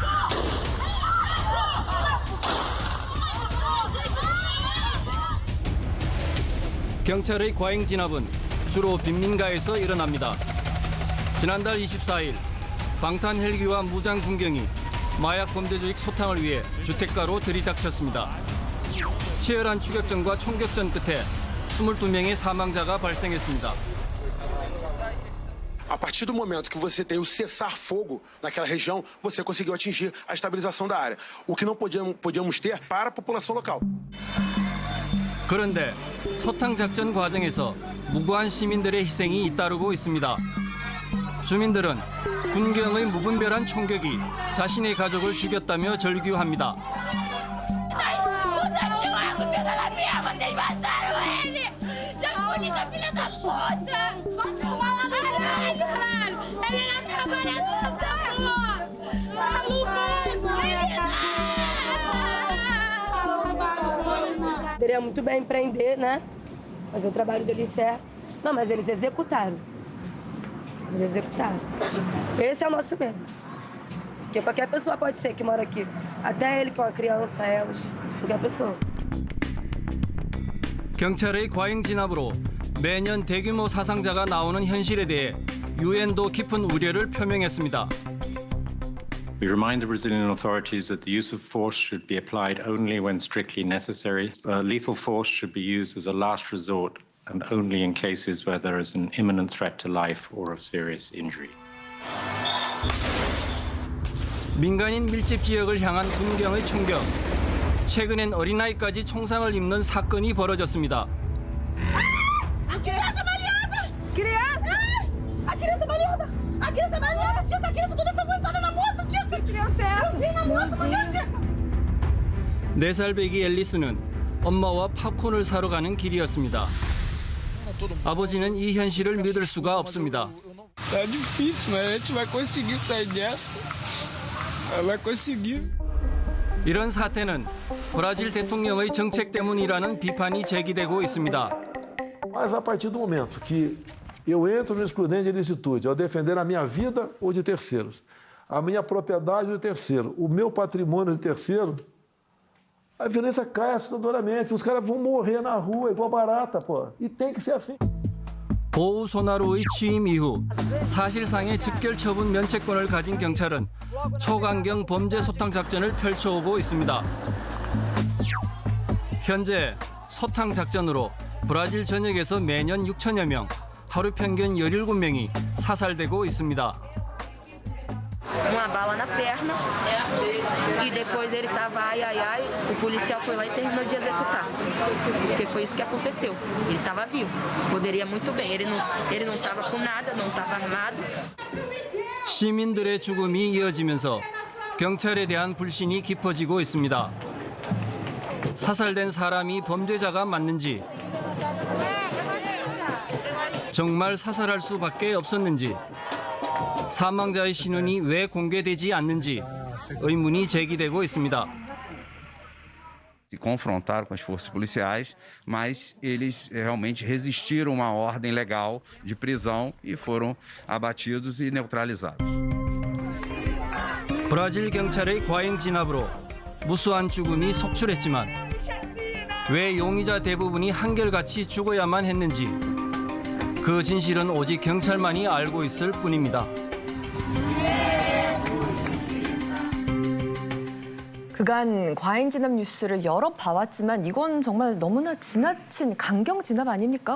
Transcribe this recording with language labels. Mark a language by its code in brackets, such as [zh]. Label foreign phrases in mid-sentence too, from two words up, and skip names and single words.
[ko] 경찰의 과잉 진압은 주로 빈민가에서 일어납니다. 지난달 24일 방탄 헬기와 무장 군경이 마약 범죄 조직 소탕을 위해 주택가로 들이닥쳤습니다. 치열한 추격전과 총격전 끝에 22명의 사망자가 발생했습니다. [pt] A partir do momento que você tem o cessar-fogo naquela região, você conseguiu atingir a estabilização da área. O que não podíamos ter para a população local. [ko] 그런데 소탕 작전 과정에서 무고한 시민들의 희생이 잇따르고 있습니다. 주민들은 군경의 무분별한 총격이 자신의 가족을 죽였다며 절규합니다. [pt] Puta, chegou a comida na minha, vocês mataram ele! Anitta, filha da puta! Vai filmar lá no caralho, caralho! Ele não trabalha nessa porra! Poderia muito bem empreender, né? Fazer o trabalho dele certo. Não, mas eles executaram. Eles executaram. Esse é o nosso medo. Porque qualquer pessoa pode ser que mora aqui. Até ele que é uma criança, elas. Qualquer pessoa. [ko] 경찰의 과잉 진압으로 매년 대규모 사상자가 나오는 현실에 대해 유엔도 깊은 우려를 표명했습니다. [en] We remind the Brazilian authorities that the use of force should be applied only when strictly necessary. Lethal force should be used as a last resort and only in cases where there is an imminent threat to life or of serious injury. [ko] 민간인 밀집 지역을 향한 군경의 총격. 최근엔 어린아이까지 총상을 입는 사건이 벌어졌습니다. [pt] A criança baleada! Criança! A criança baleada! A criança baleada, tia! A criança toda ensanguentada na moto, tia! Que criança é essa? Eu vi na moto, mulher, tia! [ko] 4살 배기 앨리스는 엄마와 팝콘을 사러 가는 길이었습니다. 아버지는 이 현실을 믿을 수가 없습니다. [pt] É difícil, mas a gente vai conseguir sair dessa. Vai conseguir. [ko] 이런 사태는 브라질 대통령의 정책 때문이라는 비판이 제기되고 있습니다. [pt] Mas a partir do momento que eu entro no excludente de ilicitude, ao defender a minha vida ou de terceiros, a minha propriedade de terceiro, o meu patrimônio de terceiro, a violência cai assustadoramente. Os caras vão morrer na rua igual barata, pô. E tem que ser assim. [ko] 보우소나루의 취임 이후 사실상의 직결 처분 면책권을 가진 경찰은 초강경 범죄 소탕 작전을 펼쳐오고 있습니다. 현재 소탕 작전으로 브라질 전역에서 매년 6천여 명, 하루 평균 17명이 사살되고 있습니다. [pt] Uma bala na perna e depois ele tava ai, ai, ai, o policial foi lá e terminou de executar. Porque foi isso que aconteceu. Ele estava vivo, poderia muito bem, ele não estava com nada, não estava armado. [ko] 시민들의 죽음이 이어지면서 경찰에 대한 불신이 깊어지고 있습니다. 사살된 사람이 범죄자가 맞는지, 정말 사살할 수밖에 없었는지, 사망자의 신원이 왜 공개되지 않는지 의문이 제기되고 있습니다. [pt] Se confrontaram com as forças policiais, mas eles realmente resistiram a uma ordem legal de prisão e foram abatidos e neutralizados. [ko] 브라질 경찰의 과잉 진압으로 무수한 죽음이 속출했지만 왜 용의자 대부분이 한결같이 죽어야만 했는지 그 진실은 오직 경찰만이 알고 있을 뿐입니다. 그간 과잉 진압 뉴스를 여러 봐왔지만 이건 정말 너무나 지나친 강경 진압 아닙니까?